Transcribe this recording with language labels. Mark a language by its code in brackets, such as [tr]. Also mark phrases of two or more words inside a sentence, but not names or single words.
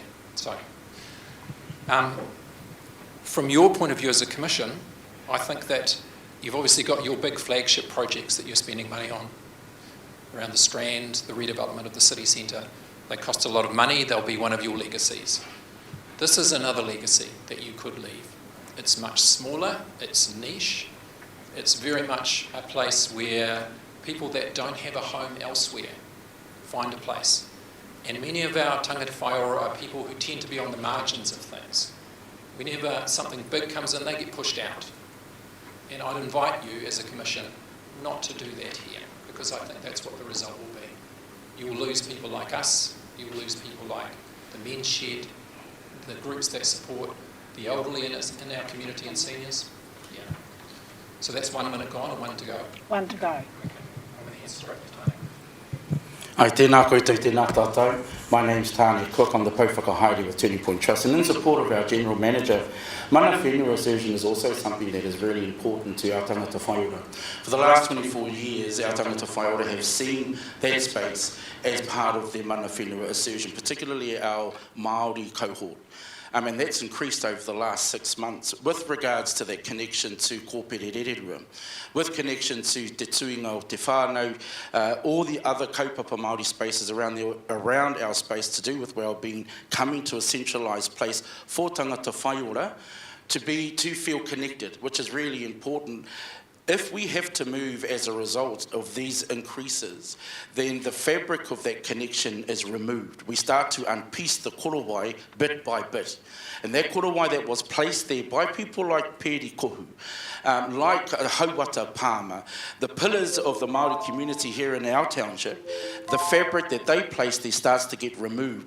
[en] So, from your point of view as a commission, I think that you've obviously got your big flagship projects that you're spending money on around the Strand, the redevelopment of the city centre, They cost a lot of money. They'll be one of your legacies. This is another legacy that you could leave. It's much smaller, it's niche, it's very much a place where people that don't have a home elsewhere find a place. And many of our [mi] tangata whaiora [en] are people who tend to be on the margins of things. Whenever something big comes in, they get pushed out. And I'd invite you as a commission not to do that here, because I think that's what the result will be. You will lose people like us, you will lose people like the men's shed, the groups that support the elderly in our community and seniors. Yeah. So that's 1 minute gone and 1 to go. 1 to go. Okay. I'm going to hand straight to Tony. [mi] Ai tēnā koutou, tēnā tātou. [en] My name's Tani Cook. I'm the Pouwhakahaere with Turning Point Trust, and in support of our General Manager, [mi] mana whenua [en] assertion is also something that is really important to our [mi] tangata whaiora. [en] For the last 24 years, our [mi] tangata whaiora [en] have seen that space as part of their [mi] mana whenua [en] assertion, particularly our Māori cohort. And that's increased over the last 6 months with regards to that connection to [mi] kōpere rererua, [en] with connection to [mi] te tuinga o te whānau, [en] all the other [mi] kaupapa Māori [en] spaces around our space to do with wellbeing, coming to a centralised place for [mi] tangata whaiora [en] to feel connected, which is really important. If we have to move as a result of these increases, then the fabric of that connection is removed. We start to unpiece the korowai bit by bit. And that korowai that was placed there by people like Peri Kohu, like Hauata Palmer, the pillars of the Māori community here in our township, the fabric that they placed there starts to get removed.